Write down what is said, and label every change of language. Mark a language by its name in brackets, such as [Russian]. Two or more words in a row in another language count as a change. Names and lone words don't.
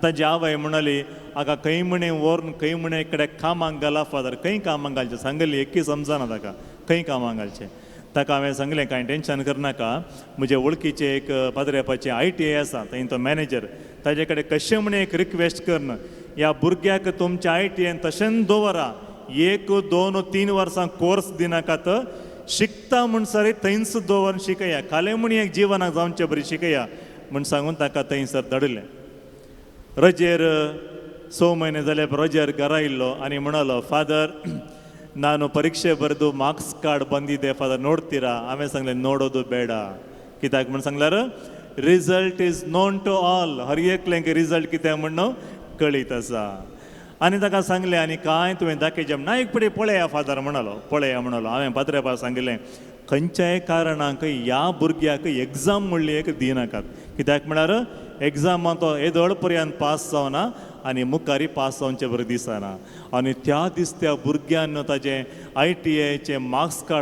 [Konkani] ताजी आवय म्हणली आका खंय म्हणे व्हरून खंय म्हणे इकडे कामाक घाला फादर खंय कामाक घालचें सांगली एक्की समजना ताका खंय कामाक घालचें ताका हांवें सांगलें कांय टेंशन करनाका म्हजे वळखीचे एक पाद्रेपाचे ITI आसा थंय तो मॅनेजर ताजे कडेन कशें म्हणे एक रिक्वेस्ट करन ह्या भुरग्याक तुमच्या ITIन तशेंच दवरा 1, 2, 3 वर्सां कोर्स दिनाकात शिकता म्हण सर थंयच दवरून शिकया खाले म्हण एक जिवनाक जावचे बरी शिकया म्हण सांगून ताका थंयसर धाडलें रजेर 6 म्हयने जाले रजेर घरा येयल्लो आनी म्हणलो फादर [Kannada] ನಾನು ಪರೀಕ್ಷೆ ಬರೆದು ಮಾರ್ಕ್ಸ್ ಕಾರ್ಡ್ ಬಂದಿದೆ ಫಾದರ್ ನೋಡ್ತೀರಾ ಆಮೇಲೆ [Konkani] सांगले [Kannada] ನೋಡೋದು ಬೇಡ [Konkani] कित्याक म्हण सांगल्यार [English] result is known to all [Konkani] हर एकल्यांक रिजल्ट कित्याक म्हणून कळीत आसा आनी ताका सांगलें आनी कांय तुवें दाखयचें ना एक पडे पळया फादर म्हणलो हांवें पाद्रेपा सांगलें खंयच्याय कारणांक ह्या भुरग्याक एग्जाम म्हणली एक दिनाकात कित्याक म्हळ्यार एग्जामां तो येदोळ पर्यंत पास जावना आनी मुखारी पास जावचे बरें दिसना आनी त्या दीस त्या भुरग्यान ताजें ITIचें [English] marks card